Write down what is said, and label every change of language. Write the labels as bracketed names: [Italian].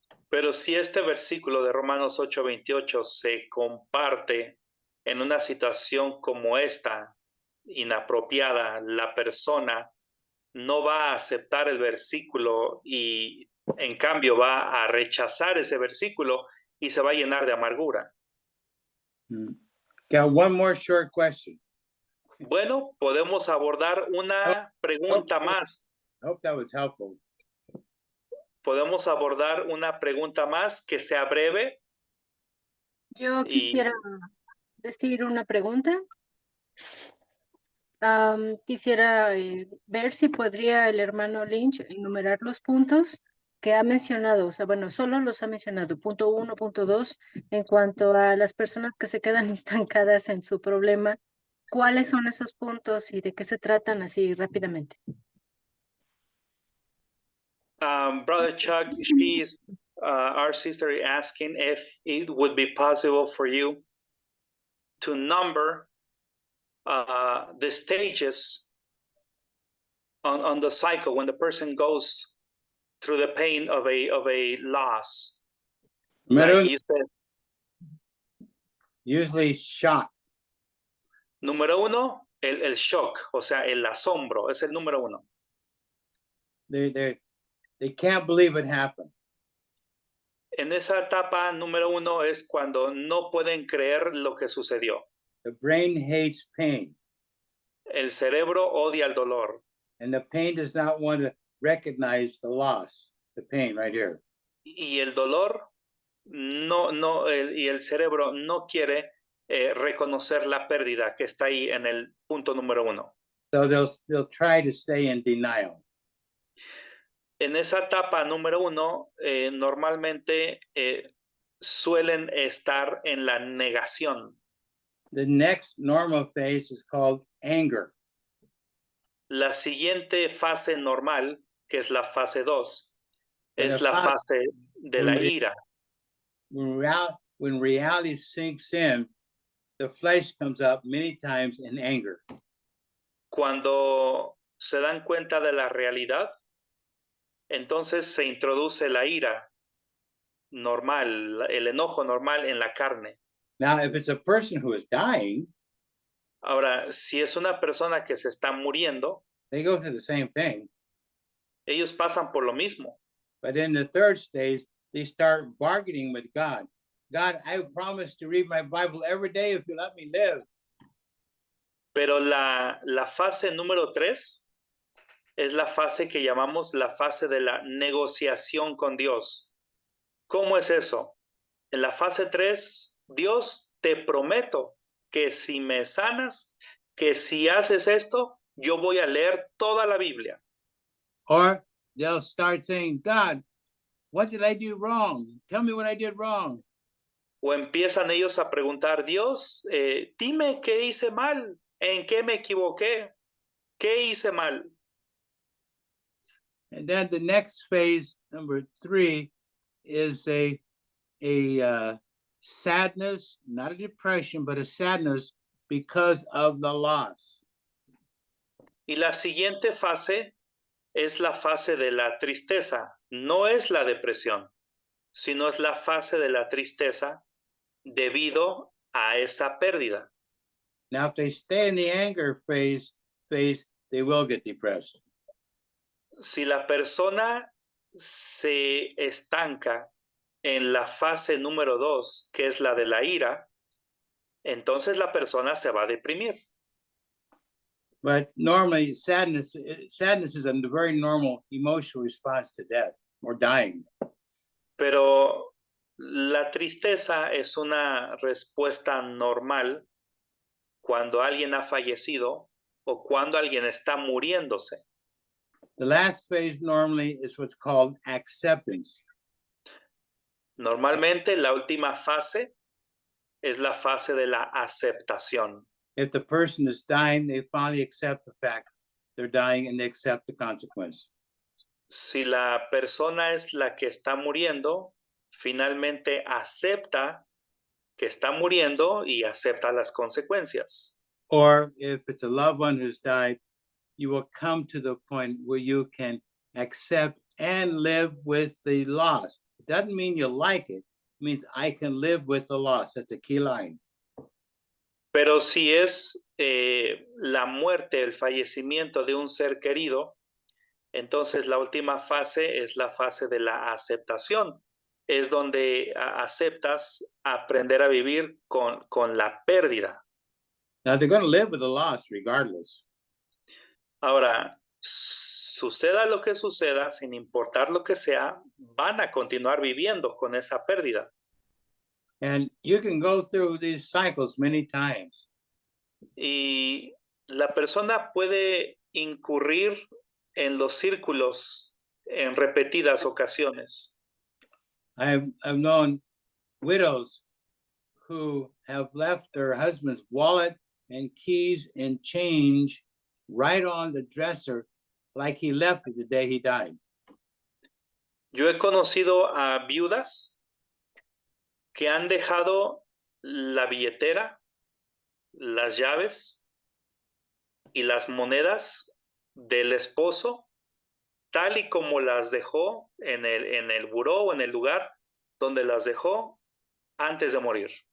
[Spanish] Pero si este versículo de Romanos 8:28 se comparte en una situación como esta, inapropiada, la persona no va a aceptar el versículo y en cambio va a rechazar ese versículo y se va a llenar de amargura. [English] Got one more short question. [Spanish] Bueno, podemos abordar una pregunta más. [English] I hope that was helpful. [Spanish] Podemos abordar una pregunta más que sea breve. Yo quisiera decir una pregunta. Quisiera ver si podría el hermano Lynch enumerar los puntos que ha mencionado. O sea, bueno, solo los ha mencionado. Punto 1, punto 2, en cuanto a las personas que se quedan estancadas en su problema. ¿Cuáles son esos puntos y de qué se tratan así rápidamente? [English] Brother Chuck, our sister is asking if it would be possible for you to number the stages on the cycle when the person goes through the pain of a loss. Like you said, usually shock. [Spanish] Número 1, el shock, o sea, el asombro, es el número 1. [English] They can't believe it happened. [Spanish] En esa etapa número 1 es cuando no pueden creer lo que sucedió. [English] The brain hates pain. [Spanish] El cerebro odia el dolor. [English] And the pain does not want to recognize the loss, the pain right here. [Spanish] Y el dolor y el cerebro no quiere reconocer la pérdida que está ahí en el punto número 1. [English] So they'll try to stay in denial. [Spanish] En esa etapa número 1, normalmente suelen estar en la negación. [English] The next normal phase is called anger. [Spanish] La siguiente fase normal, que es la fase 2, es la fase de la ira. [English] When reality sinks in, the flesh comes up many times in anger. [Spanish] Cuando se dan cuenta de la realidad, entonces se introduce la ira normal, el enojo normal en la carne. [English] Now, if it's a person who is dying, [Spanish] Ahora, si es una persona que se está muriendo, [English] they go through the same thing. [Spanish] ellos pasan por lo mismo. [English] But in the third stage, they start bargaining with God. God, I promise to read my Bible every day if you let me live. [Spanish] Pero la fase número 3 es la fase que llamamos la fase de la negociación con Dios. ¿Cómo es eso? En la fase 3, Dios, te prometo que si me sanas, que si haces esto, yo voy a leer toda la Biblia. [English] Or they'll start saying, God, what did I do wrong? Tell me what I did wrong. [Spanish] O empiezan ellos a preguntar, Dios, dime qué hice mal, en qué me equivoqué, qué hice mal. [English] And then the next phase, number 3, is a sadness, not a depression, but a sadness because of the loss. [Spanish] Y la siguiente fase es la fase de la tristeza. No es la depresión, sino es la fase de la tristeza debido a esa pérdida. [English] Now, if they stay in the anger phase, they will get depressed. [Spanish] Si la persona se estanca en la fase número 2, que es la de la ira, entonces la persona se va a deprimir. [English] But normally, sadness is a very normal emotional response to death or dying. [Spanish] Pero la tristeza es una respuesta normal cuando alguien ha fallecido o cuando alguien está muriéndose. [English] The last phase normally is what's called acceptance. [Spanish] Normalmente la última fase es la fase de la aceptación. [English] If the person is dying, they finally accept the fact they're dying and they accept the consequence. [Spanish] Si la persona es la que está muriendo, finalmente acepta que está muriendo y acepta las consecuencias. [English] Or if it's a loved one who's died, you will come to the point where you can accept and live with the loss. It doesn't mean you like it. It means I can live with the loss. That's a key line. [Spanish] Pero si es la muerte, el fallecimiento de un ser querido, entonces la última fase es la fase de la aceptación. Es donde aceptas aprender a vivir con la pérdida. [English] Now they're going to live with the loss regardless. [Spanish] Ahora, suceda lo que suceda, sin importar lo que sea, van a continuar viviendo con esa pérdida. [English] And you can go through these cycles many times. [Spanish] Y la persona puede incurrir en los círculos en repetidas ocasiones. [English] I've known widows who have left their husband's wallet and keys and change right on the dresser like he left it the day he died. [Spanish] Yo he conocido a viudas que han dejado la billetera, las llaves y las monedas del esposo tal y como las dejó en el buró o en el lugar donde las dejó antes de morir.